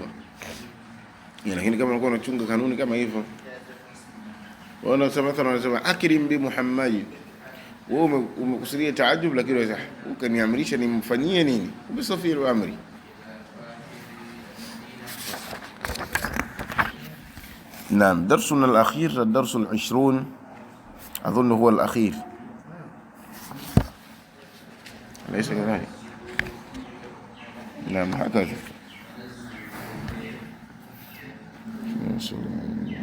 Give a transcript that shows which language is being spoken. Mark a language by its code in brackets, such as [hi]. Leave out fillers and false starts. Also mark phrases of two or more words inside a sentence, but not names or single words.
[sw] Lakini kama unakuwa unachunga kanuni kama hivyo, wanasema [ar] أكرم بمحمد, [sw] wewe umekusudia taajub, lakini wewe ukaniamrisha nimfanyie nini, ubisafiru amri. [ar] نعم. درسنا الأخير الدرس 20 أظن هو الأخير، ليس كذلك؟ نعم هكذا.